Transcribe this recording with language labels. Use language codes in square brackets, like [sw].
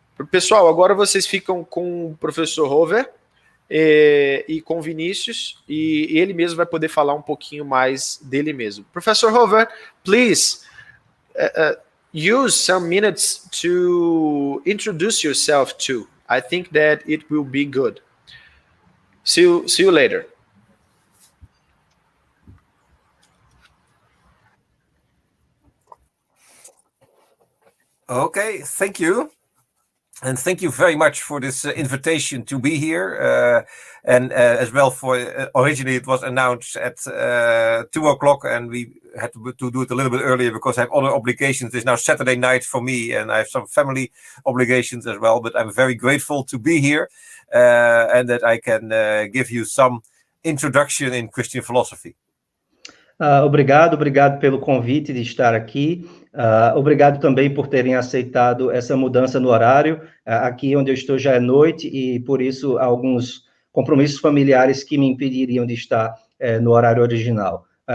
[pt] Pessoal, agora vocês ficam com o professor Govert e com Vinícius, e ele mesmo vai poder falar um pouquinho mais dele mesmo. [en] Professor Govert, please use some minutes to introduce yourself too. I think that it will be good. See you later. Okay, thank you. And thank you very much for this invitation to be here. And as well for, originally it was announced at 2 o'clock, and we had to do it a little bit earlier because I have other obligations. It's now Saturday night for me, and I have some family obligations as well, but I'm very grateful to be here and that I can give you some introduction in Christian philosophy. [pt] Obrigado pelo convite de estar aqui. Obrigado também por terem aceitado essa mudança no horário. Aqui onde eu estou já é noite e, por isso, há alguns compromissos familiares que me impediriam de estar no horário original.